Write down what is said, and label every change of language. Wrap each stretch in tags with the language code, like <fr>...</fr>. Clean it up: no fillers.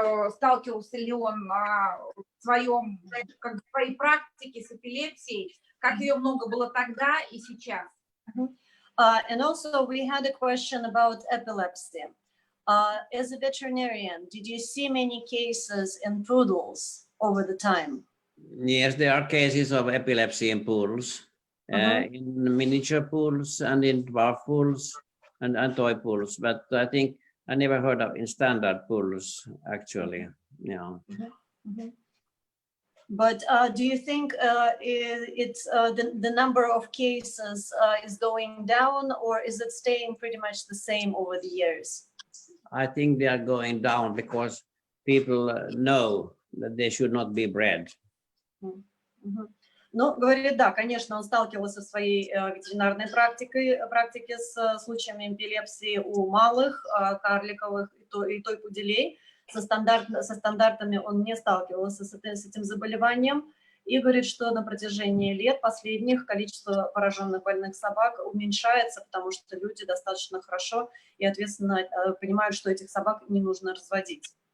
<ru>Сталкивался ли он в своей практике с эпилепсией, как ее много было тогда и сейчас?</ru> <en>And also we had a question about epilepsy. As a veterinarian, did you see many cases in poodles over the time? Yes, there are cases of epilepsy in pools, in miniature pools and in dwarf pools and toy pools, but I think I never heard of in standard pools, actually. Yeah. But do you think it's the number of cases is going down, or is it staying pretty much the same over the years? I think they are going down because people know that they should not be bred.</en> <ru>Ну, говорит, да, конечно, он сталкивался в своей ветеринарной практике с случаями эпилепсии у малых, карликовых и той пуделей. Со стандартами он не сталкивался с этим заболеванием. И говорит, что на протяжении лет последних количество пораженных больных собак уменьшается, потому что люди достаточно хорошо и ответственно понимают, что этих собак не нужно разводить.</ru>